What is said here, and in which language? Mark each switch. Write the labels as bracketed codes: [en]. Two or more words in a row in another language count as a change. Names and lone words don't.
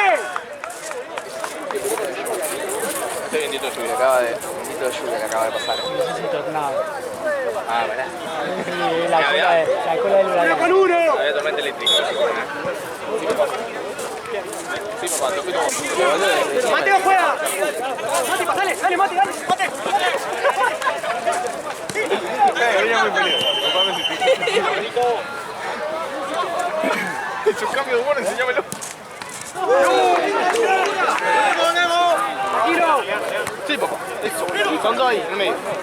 [es] Este bendito lluvia que acaba de pasar. No necesito nada. Ah, ¿verdad? La cola del huracán. ¡Con uno! Había tormenta eléctrica. Sí, papá, te fui como... ¡Mateo, juega! ¡Mati, pasale! ¡Dale, Mati, dale! ¡Mate! Venía muy feliz. Su cambio de humor, enséñamelo. ¡Tiro! Sí, papá. Eso. Son dos ahí, en el medio.